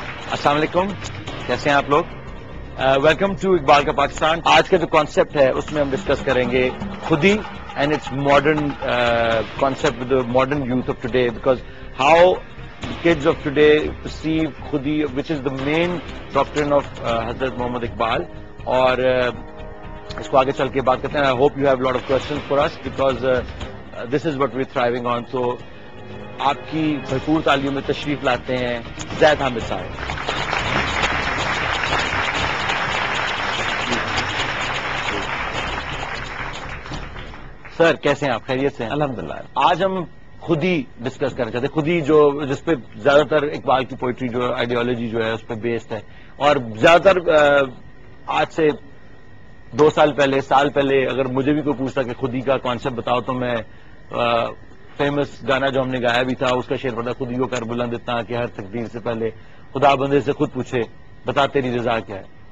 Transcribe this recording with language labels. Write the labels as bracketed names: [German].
[Urdu] السلام علیکم، کیسے ہیں آپ لوگ؟ ویلکم ٹو اقبال کا پاکستان. آج کا جو کانسیپٹ ہے اس میں ہم ڈسکس کریں گے [English] خودی and its modern concept with modern youth of today, because how kids of today perceive خودی which is the main doctrine of Hazrat Muhammad Iqbal. [Urdu] اور اس کو آگے چل کے بات کرتے ہیں. [English] I hope you have a lot of questions for us because this is what we're thriving on. [Urdu] So آپ کی بھرپور تعلیم میں تشریف لاتے ہیں زید حامد صاحب. سر کیسے ہیں آپ؟ خیریت سے ہیں؟ الحمدللہ. آج ہم خودی ڈسکس کرنا چاہتے ہیں. خودی جو جس پہ زیادہ تر اقبال کی پوئٹری جو آئیڈیالوجی جو ہے اس پہ بیسڈ ہے، اور زیادہ تر آج سے 2 سال پہلے اگر مجھے بھی کوئی پوچھتا کہ خودی کا کانسیپٹ بتاؤ تو میں فیمس گانا جو ہم نے گایا بھی تھا اس کا شعر پڑھتا، خودی کو کر بلند اتنا کہ ہر تقدیر سے پہلے خدا بندے سے خود پوچھے بتا تیری رضا کیا ہے.